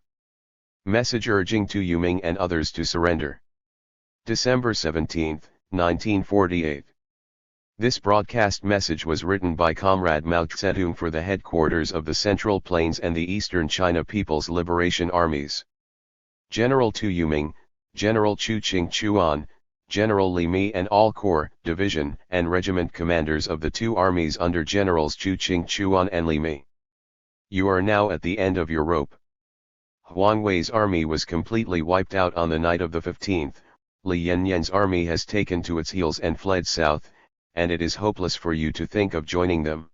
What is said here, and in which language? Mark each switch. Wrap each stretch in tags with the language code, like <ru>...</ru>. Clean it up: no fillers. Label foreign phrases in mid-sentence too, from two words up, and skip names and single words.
<en>Message urging Tu Yuming and others to surrender. December 17, 1948. This broadcast message was written by Comrade Mao Zedong for the headquarters of the Central Plains and the Eastern China People's Liberation Armies. General Tu Yuming, General Chu Ching Chuan, General Li Mi and all corps, division, and regiment commanders of the two armies under Generals Chu Ching Chuan and Li Mi. You are now at the end of your rope. Huang Wei's army was completely wiped out on the night of the 15th, Li Yanyan's army has taken to its heels and fled south, and it is hopeless for you to think of joining them.</en>